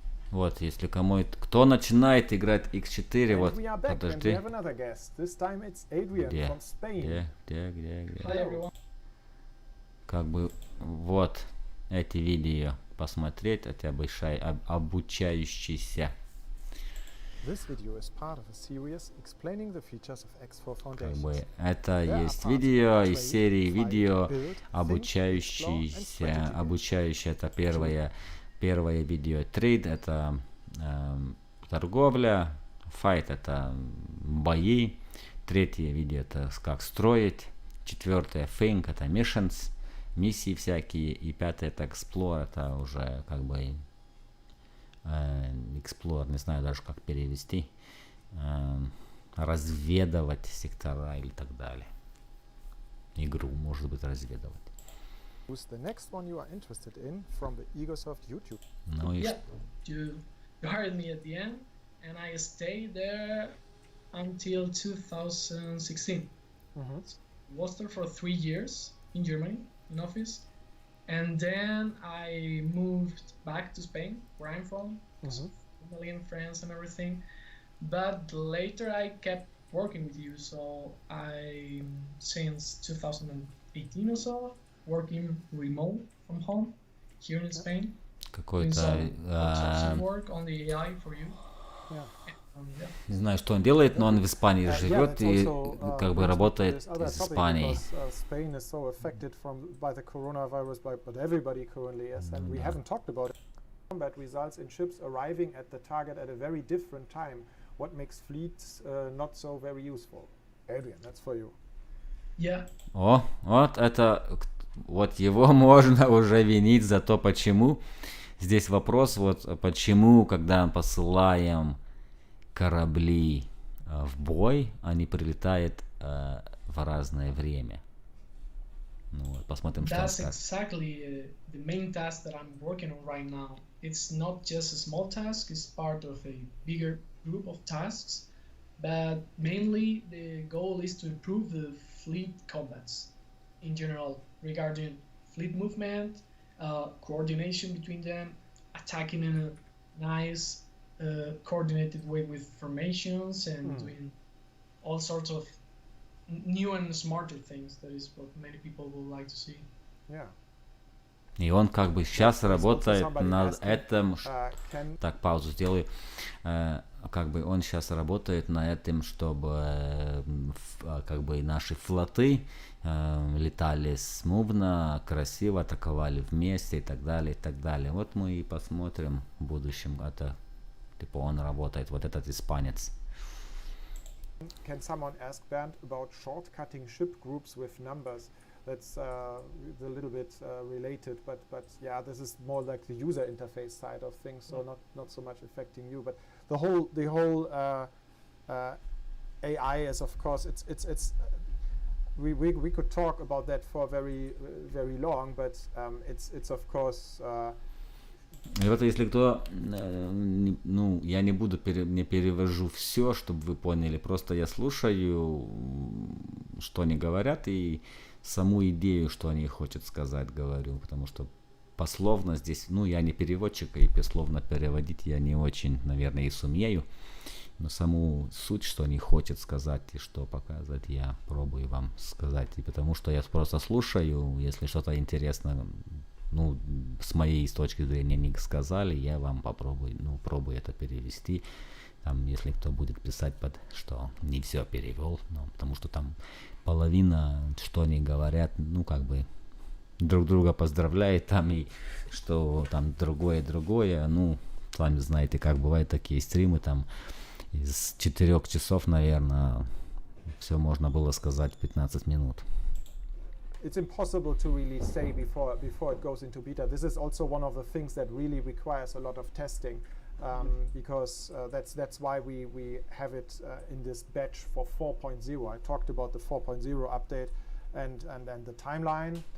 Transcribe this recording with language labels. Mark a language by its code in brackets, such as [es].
[ru] Вот, если кто начинает играть X4, вот, подожди. Где? как бы вот эти видео посмотреть, это обучающийся. [en] This video is part of a series explaining the features of X4 [ru] Как [en] Foundations. [ru] бы это есть видео из серии видео обучающиеся. Обучающее это первое видео. Trade это торговля. Fight это бои. Третье видео это как строить. Четвертое think это missions, миссии всякие. И пятое это explore, это уже как бы explore, не знаю даже как перевести. Разведывать сектора или так далее. Игру может быть разведывать. [en] Who's the next one you are interested in from the Egosoft YouTube? [ru] Ну и [en] Yeah, you hired me at the end, and I stayed there until 2016. Was there for 3 years in Germany, in office, and then I moved back to Spain, where I'm from, family and friends and everything. But later I kept working with you, so I, since 2018 or so, working remote from home here in Spain. [ru] какой-то [en] Work on the AI for you. [ru] не знаю, что он делает, но он в Испании живет и как бы работает из Испании. [en] Spain is so affected by the coronavirus, but everybody currently is, and we haven't talked about it. Combat results in ships arriving at the target at a very different time. What makes fleets not so very useful? Adrian, that's for you. Yeah. [ru] О, вот это, вот его можно уже винить за то, почему. Здесь вопрос, вот почему, когда мы посылаем корабли в бой, они прилетают в разное время. Ну вот, посмотрим, что он скажет. [en] That's exactly the main task that I'm working on right now. It's not just a small task, it's part of a bigger group of tasks, but mainly the goal is to improve the fleet combats in general regarding fleet movement, coordination between them, attacking in a nice coordinated way with formations and doing all sorts of new and smarter things. That is what many people would like to see. Yeah. [ru] И он как бы сейчас работает над этим, так, паузу сделаю, как бы он сейчас работает над этим, чтобы как бы наши флоты летали смувно, красиво, атаковали вместе и так далее, и так далее. Вот мы и посмотрим в будущем, это типа он работает, вот этот испанец. [en] Can someone ask Bernd about shortcutting ship groups with numbers? That's a little bit related, but yeah, this is more like the user interface side of things, so not so much affecting you. But the whole AI is, of course, it's we could talk about that for very long, but it's of course. [ru] И вот если кто, ну, я не буду, не перевожу все, чтобы вы поняли, просто я слушаю, что они говорят, и саму идею, что они хотят сказать, говорю, потому что пословно здесь, ну, я не переводчик, и пословно переводить я не очень, наверное, и сумею, но саму суть, что они хотят сказать и что показать, я пробую вам сказать, и потому что я просто слушаю, если что-то интересно, ну, с моей точки зрения не сказали, я вам пробую это перевести. Там, если кто будет писать что не все перевел, ну, потому что там половина, что они говорят, ну, как бы друг друга поздравляет там, и что там другое, ну, сами знаете, как бывают такие стримы, там, из 4 часов, наверное, все можно было сказать в 15 минут. [en] It's impossible to really say before it goes into beta. This is also one of the things that really requires a lot of testing, because that's why we have it in this batch for 4.0. I talked about the 4.0 update, and then the timeline.